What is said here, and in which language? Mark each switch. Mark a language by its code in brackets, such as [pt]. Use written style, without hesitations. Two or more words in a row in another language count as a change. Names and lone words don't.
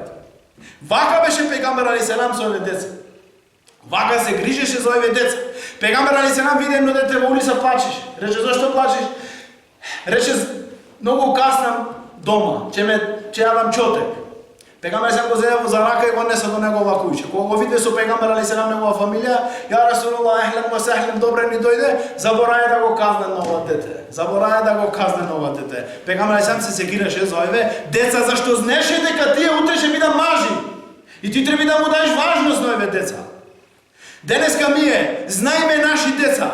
[mk] Вака беше пегамбер [ar] عليه السلام [mk] со овие деца. Вака се грижеше за овие деца. Пегамбер [ar] عليه السلام [mk] виде едно дете во улица плачеше. Рече: зошто плачеш? Рече: многу каснам дома, ќе јадам чотек. Пегамбер [ar] عليه السلام [mk] го зеде за рака и го несе до негова куќа. Кога го виде со пегамбер [ar] عليه السلام [mk] негова фамилија: [ar] يا رسول الله أهلا وسهلا, [mk] добре ни дојде, забораја да го казне на ова дете. Забораја да го казне на ова дете. Пегамбер [ar] عليه السلام [mk] се секираше за овие деца, зашто знаеше дека тие утре ќе бидат мажи. И ти треба да му даеш важност на овие деца. Денеска ние знаеме наши деца.